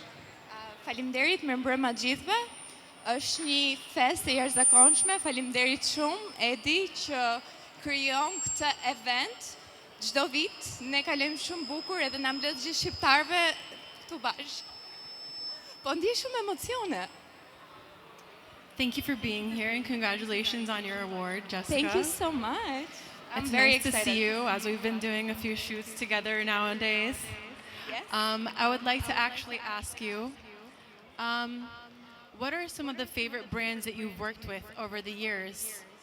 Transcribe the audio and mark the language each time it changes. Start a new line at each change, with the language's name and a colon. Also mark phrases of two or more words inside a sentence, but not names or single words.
Albanian: Faleminderit, mirëmbrëma gjithëve. Është një festë e jashtëzakonshme. Faleminderit shumë, Edi, që krijon këtë event çdo vit. Ne kalojmë shumë bukur edhe na mbledh gjithë shqiptarëve këtu bashkë. Po ndjej shumë emocione.
English: Thank you for being here and congratulations on your award, Jessica. Thank you so much. It's very nice excited to see you as we've been doing a few shoots together nowadays. Yes. I would like to actually ask you, what are some of the favorite brands that you've worked with over the years?